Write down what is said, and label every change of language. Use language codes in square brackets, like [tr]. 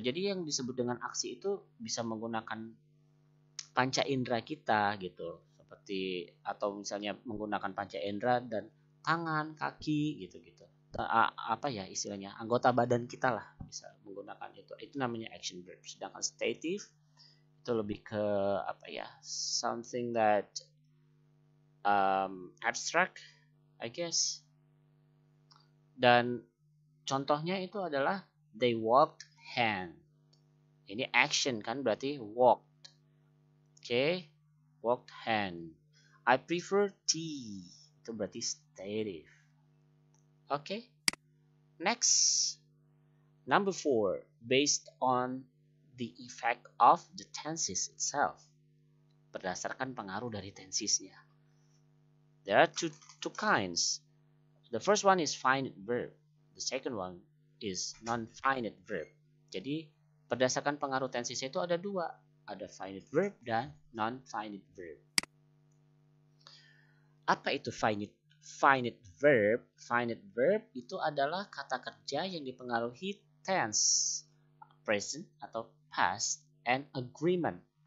[id] Jadi yang disebut dengan aksi itu bisa menggunakan panca indera kita gitu. Seperti atau misalnya menggunakan panca indera dan tangan, kaki gitu-gitu. Apa ya istilahnya? Anggota badan kita lah bisa menggunakan itu. Itu namanya action verb. Sedangkan stative itu lebih ke apa ya? [en] Something that abstract, I guess. [id] Dan contohnya itu adalah [en] they walked hand. [id] Ini action kan berarti walked. Oke, walked hand. [en] I prefer tea. [id] Itu berarti stative. Oke. [en] Next. Number 4, based on the effect of the tenses itself. [id] Berdasarkan pengaruh dari tensesnya. [en] There are two kinds. The first one is finite verb. The second one is non-finite verb. [id] Jadi berdasarkan pengaruh tensesnya itu ada dua. Ada finite verb dan non-finite verb. Apa itu finite verb? Finite verb itu adalah kata kerja yang dipengaruhi tense, present atau past, [en] and agreement.